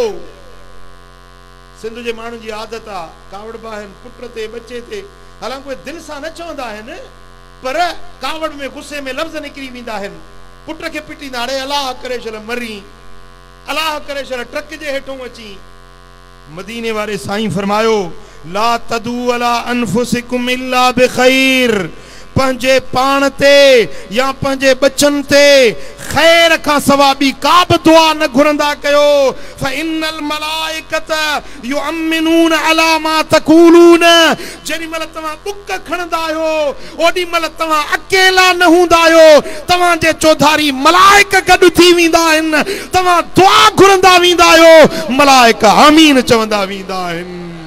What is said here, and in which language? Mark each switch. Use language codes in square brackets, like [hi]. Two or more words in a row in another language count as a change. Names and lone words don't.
[sd] सिंध जे माण्हुनि जी आदत आहे, कावड़ बि आहिनि पुट ते बच्चे ते, हालांकि दिलि सां न चवंदा आहिनि, पर कावड़ में गुस्से में लफ़्ज़ निकिरी वेंदा आहिनि। पुट खे पिटींदा, अड़े अलाह करे छॾ मरी, अलाह करे छॾ ट्रक जे हेठों अची। मदीने वारे साईं फरमायो [ar] لا تدعوا على أنفسكم إلا بخير. [sd] पंहिंजे पाण ते या पंहिंजे बच्चन ते खैर खां सवा ॿी का बि दुआ न घुरंदा कयो। [ar] فإن الملائكة يؤمنون على ما تقولون. [sd] जेॾी महिल तव्हां ॾुक खणंदा आहियो, ओॾी महिल तव्हां अकेला न हूंदा आहियो, तव्हांजे चौधारी मलाइक गॾु थी वेंदा आहिनि। तव्हां दुआ घुरंदा वेंदा आहियो, मलाइक आमीन चवंदा वेंदा आहिनि।